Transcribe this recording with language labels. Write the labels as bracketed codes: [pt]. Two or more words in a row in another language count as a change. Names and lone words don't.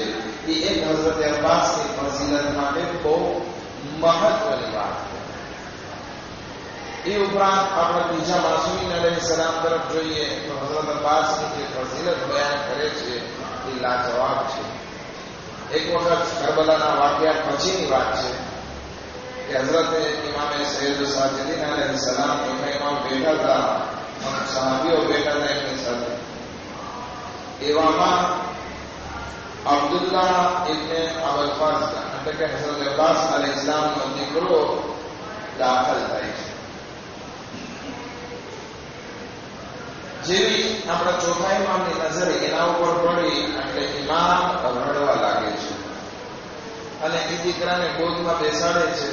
[gu] એ એક હઝરત અબ્બાસની ફઝીલત માટે બહુ મહત્વની વાત છે. એ ઉપરાંત આપણે બીજા માસૂમીન અલૈહિસ્સલામ તરફ જોઈએ તો હઝરત અબ્બાસની જે ફઝીલત બયાન કરે છે એ લાજવાબ છે. એક વખત કરબલાના વાક્યા પછીની વાત છે [ur] کہ حضرت امام سید الساجدین علیہ السلام میں امام بیٹھا تھا اور صحابیوں بیٹھا تھا ان کے ساتھ. [gu] ایواما عبداللہ ابن ابوالفضل એટલે કે હઝરત અબ્બાસ અલૈહિસ્સલામનો દીકરો દાખલ થાય છે. જેવી આપણા ચોથા ઇમામની નજર એના ઉપર પડી એટલે ઇમામ રડવા લાગે છે અને એ દીકરાને ગોદમાં બેસાડે છે.